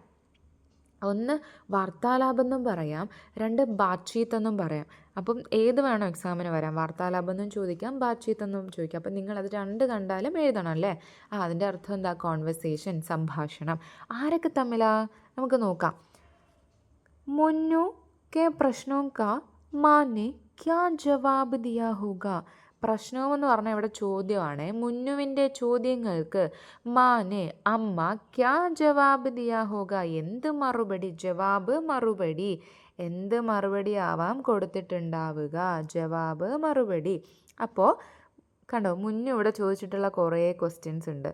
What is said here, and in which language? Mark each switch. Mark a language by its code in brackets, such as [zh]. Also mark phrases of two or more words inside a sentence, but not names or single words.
[ml] ഒന്ന് വാർത്താലാപം എന്നും പറയാം, 2 ബാത്ചീത്ത് എന്നും പറയാം. അപ്പം ഏത് വേണോ എക്സാമിന് വരാം? വാർത്താലാപം എന്നും ചോദിക്കാം, ബാത്ചീത്ത് എന്നും ചോദിക്കാം. അപ്പം നിങ്ങളത് 2 കണ്ടാലും എഴുതണം അല്ലേ? അതിൻ്റെ അർത്ഥം എന്താ? കോൺവെർസേഷൻ, സംഭാഷണം. ആരൊക്കെ തമ്മിലാ? നമുക്ക് നോക്കാം. [hi] मुन्नू के प्रश्नों का माँ ने क्या जवाब दिया होगा. [ml] പ്രശ്നമെന്ന് പറഞ്ഞാൽ ഇവിടെ ചോദ്യമാണ്. മുന്നുവിൻ്റെ ചോദ്യങ്ങൾക്ക് മാനെ, അമ്മ, [hi] क्या जवाब दिया होगा, [ml] എന്ത് മറുപടി? ജവാബ് മറുപടി. എന്ത് മറുപടി ആവാം കൊടുത്തിട്ടുണ്ടാവുക? ജവാബ് മറുപടി. അപ്പോൾ കണ്ടോ, മുന്നു ഇവിടെ ചോദിച്ചിട്ടുള്ള കുറേ ക്വസ്റ്റ്യൻസ് ഉണ്ട്.